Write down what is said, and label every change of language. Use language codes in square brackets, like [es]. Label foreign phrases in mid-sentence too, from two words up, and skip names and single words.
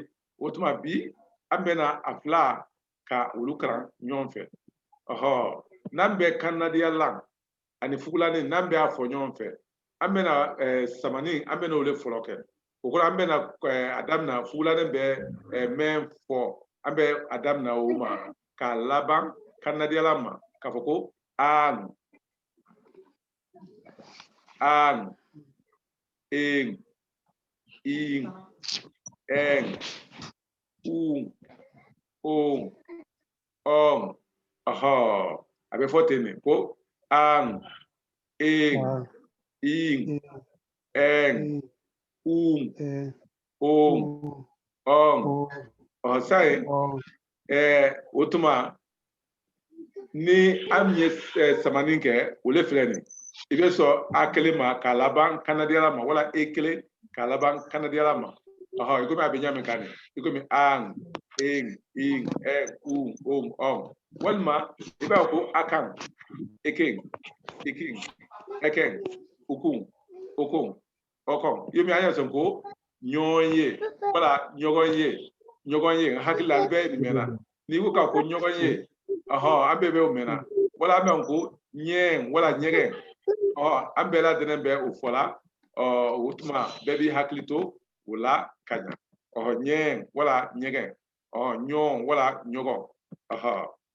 [bm] o tuma bi an bɛna a fila ka olu kalan ɲɔgɔn fɛ ɔhɔ n'an bɛ kanadiya la ani fugulanin n'an bɛ a fɔ ɲɔgɔn fɛ an bɛna samani an bɛna o de fɔlɔ kɛ o kɔrɔ an bɛna a daminɛ fugulanin bɛ mɛn fɔ an bɛ a daminɛ o ma k'a laban kanadiyala ma k'a fɔ ko an en in en on aha a bɛ fɔ ten de ko an en in en on sa ye o tuma ni an ye samani kɛ o le filɛ nin i bɛ sɔn a kelen ma k'a laban kanadiyala ma wala e kelen k'a laban kanadiyala ma ɔhɔ i komi a bɛ ɲa min kan nin i komi an en in on walima i b'a fɔ ko a kan eken ikin eken ukun okon ɔkɔn yomi an y'a sɔn ko ɲɔgɔn ye wala ɲɔgɔn ye n hakili la an bɛɛ nin mɛnna n'i ko k'a ko ɲɔgɔn ye ɔhɔ an bɛɛ bɛ o mɛnna wala an bɛ ko ɲɛ wala ɲɛgɛn ɔhɔ an bɛɛ lajɛlen bɛ o fɔ la o tuma bɛɛ b'i hakili to o la ka ɲa ɔhɔ ɲɛ wala ɲɛgɛn ɔhɔ ɲɔgɔn wala ɲɔgɔn ɔhɔ